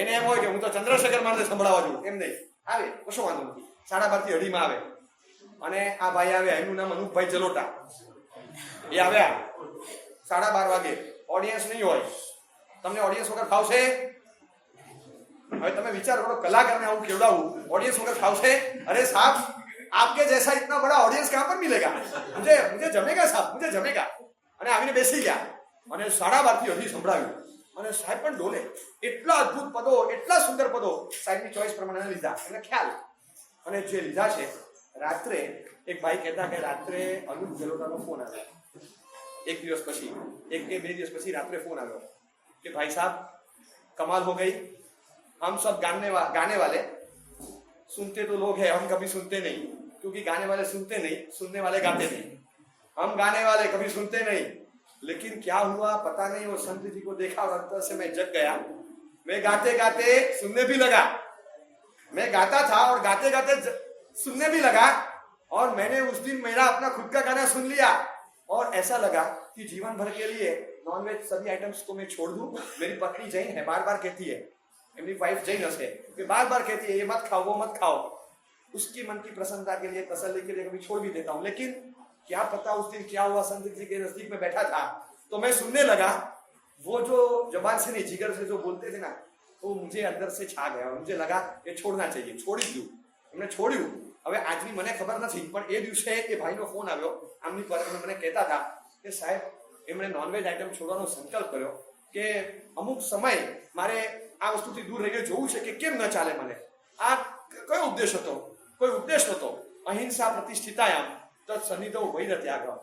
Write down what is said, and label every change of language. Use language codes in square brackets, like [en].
[gu] એને એમ હોય કે હું તો ચંદ્રશેખર મારે સંભળાવવા છું, એમ નહીં. આવે, કશો વાંધો નથી. 12:30 થી 2:30 આવે. અને આ ભાઈ આવ્યા, એમનું નામ અનુપભાઈ જલોટા. એ આવ્યા 12:30 વાગે. ઓડિયન્સ નહીં હોય. તમને ઓડિયન્સ વગર ફાવશે? હવે તમે વિચાર કરો, કલાકારને આવું કેવડાવું, ઓડિયન્સ વગર ફાવશે? [hi] અરે સાहब, आपके जैसा इतना बड़ा ऑडियंस कहां पर मिलेगा? मुझे जमेगा साहब, मुझे जमेगा. [gu] અને આવીને બેસી ગયા અને 12:30 થી 2:30 સંભળાવ્યું. અને સાહેબ પણ ડોલે. એટલા અદ્ભુત પદો, એટલા સુંદર પદો સાહેબની ચોઈસ પ્રમાણે લીધા, એને ખ્યાલ. અને જે લીધા છે, રાત્રે એક ભાઈ કહેતા કે રાત્રે અનુપ જલોટાનો ફોન આવ્યો. એક દિવસ પછી, એક કે 2 દિવસ પછી રાત્રે ફોન આવ્યો [hi] कि भाई साहब कमाल हो गई, हम सब गाने वाले सुनते तो लोग हैं, हम कभी सुनते नहीं, क्योंकि गाने वाले सुनते नहीं, सुनने वाले गाते नहीं. हम गाने वाले कभी सुनते नहीं, लेकिन क्या हुआ पता नहीं, वो संत जी को देखा और अंतर से मैं जग गया. मैं गाते गाते सुनने भी लगा. मैं गाता था और गाते गाते सुनने भी लगा. और मैंने उस दिन मेरा अपना खुद का गाना सुन लिया और ऐसा लगा कि जीवन भर के लिए नॉनवेज सभी आइटम्स को मैं छोड़ दूं. मेरी पत्नी जैन है, बार बार कहती है, मेरी वाइफ जैन है, कि बार बार कहती है ये मत खाओ, वो मत खाओ. उसकी मन की प्रसन्नता के लिए, तसल्ली के लिए कभी छोड़ भी देता हूं. लेकिन क्या पता उस दिन क्या हुआ, संत जी के नजदीक में बैठा था तो मैं सुनने लगा. वो जो जबान से नहीं, जिगर से जो बोलते थे ना, वो मुझे अंदर से छा गया. मुझे लगा ये छोड़ना चाहिए, छोड़ी दूं. [gu] એમણે છોડ્યું. હવે આજની મને ખબર નથી, પણ એ દિવસે એ ભાઈનો ફોન આવ્યો. આમની પર મને કહેતા હતા કે સાહેબ, એમણે નોનવેજ આઈટમ છોડવાનો સંકલ્પ કર્યો કે અમુક સમય મારે આ વસ્તુથી દૂર રહીને જોવું છે કે કેમ ન ચાલે મને. આ કયો ઉપદેશ હતો? કોઈ ઉપદેશ હતો. [sa] અહિંસા પ્રતિષ્ઠિતાયામ તત્ સન્નિધો વૈરત્યાગ.